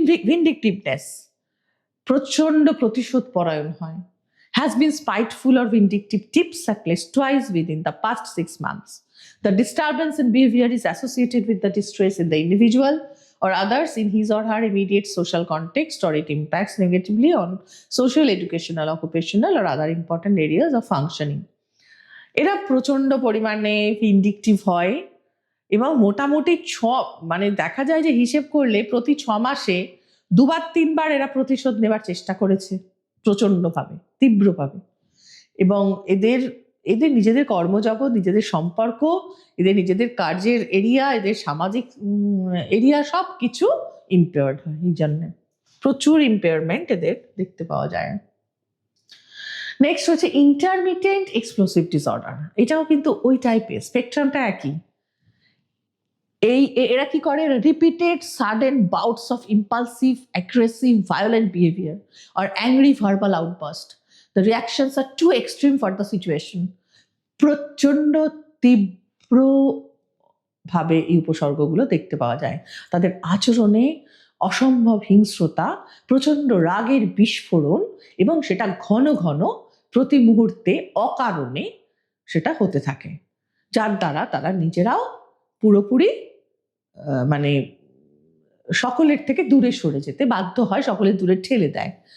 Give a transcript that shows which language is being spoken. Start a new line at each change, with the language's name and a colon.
English: vindictiveness,
Bangla: প্রচন্ড প্রতিশোধ পরায়ণ হয়।
English: Has been spiteful or vindictive tips at least twice within the past 6 months. The disturbance in behavior is associated with the distress in the individual or others in his or her immediate social context, or it impacts negatively on social, educational, occupational, or other important areas of functioning.
Bangla: এরা প্রচন্ড পরিমাণে vindictive হয় এবং মোটামুটি মানে দেখা যায় যে হিসেব করলে প্রতি 6 মাসে 2-3 বার এরা প্রতিশোধ নেবার চেষ্টা করেছে প্রচন্ডভাবে, তীব্রভাবে। এবং এদের নিজেদের কর্মজগৎ, নিজেদের সম্পর্ক, এদের নিজেদের কার্যের এরিয়া, এদের সামাজিক এরিয়া সব কিছু ইম্পেয়ার্ড হয়। এই জন্য প্রচুর ইম্পেয়ারমেন্ট এদের দেখতে পাওয়া যায়। নেক্সট হচ্ছে ইন্টারমিটেন্ট এক্সপ্লোসিভ ডিসঅর্ডার। এটাও কিন্তু ওই টাইপের, স্পেকট্রামটা একই। এরা কি করে?
English: Repeated sudden bouts of impulsive, aggressive, violent behaviour or angry verbal outburst. The reactions are too extreme for the situation.
Bangla: প্রচন্ড তীব্র ভাবে এই উপসর্গগুলো দেখতে পাওয়া যায়। তাদের আচরণে অসম্ভব হিংস্রতা, প্রচন্ড রাগের বিস্ফোরণ, এবং সেটা ঘন ঘন প্রতি মুহূর্তে অকারণে সেটা হতে থাকে, যার দ্বারা তারা নিজেরাও পুরোপুরি মানে সকলের থেকে দূরে সরে যেতে বাধ্য হয়, সকলের দূরে ঠেলে দেয়।